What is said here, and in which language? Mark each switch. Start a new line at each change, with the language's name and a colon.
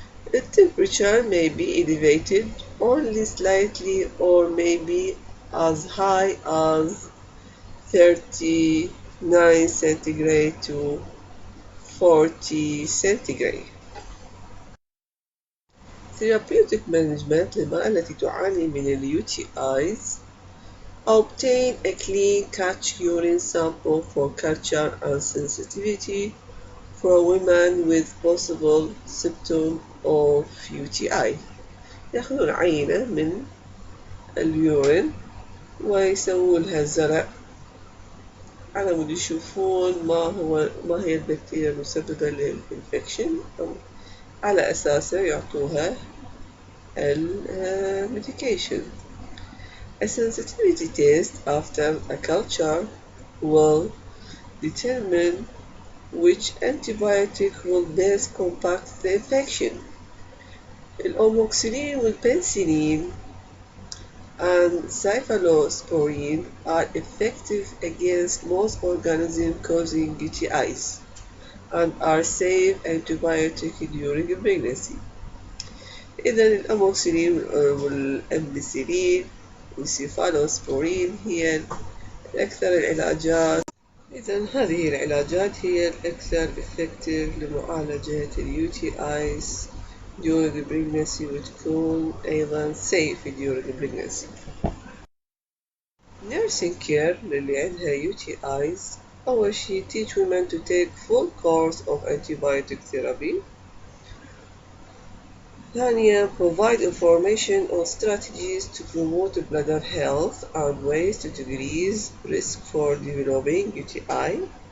English: The temperature may be elevated only slightly or maybe as high as 39 centigrade to 40 centigrade. Therapeutic management
Arabic: للمرأة التي تعاني من UTIs.
English: Obtain a clean catch urine sample for culture and sensitivity for women with possible symptom of UTI.
Arabic: يأخذون عينة من اليورين ويسوون لها زرع على مود يشوفون ما هي البكتيريا المسببة للإنفكشن، على أساسه يعطوها الميديكيشن.
English: A sensitivity test after a culture will determine which antibiotic will best combat the infection. Amoxicillin والpenicillin and cephalosporin are effective against most organisms causing UTIs and are safe antibiotic during pregnancy.
Arabic: إذا الأموكسيلين والأمبيسيلين والسيفالوسبورين هي الأكثر العلاجات. إذا هذه العلاجات هي الأكثر effective لمعالجة UTIs during pregnancy وتكون أيضا
English: safe during pregnancy. Nursing care
Arabic: للي عندها
English: UTIs
Arabic: أول شيء
English: teach women to take full course of antibiotic therapy. ثانيا provide information on strategies to promote bladder health and ways to decrease risk for developing UTI.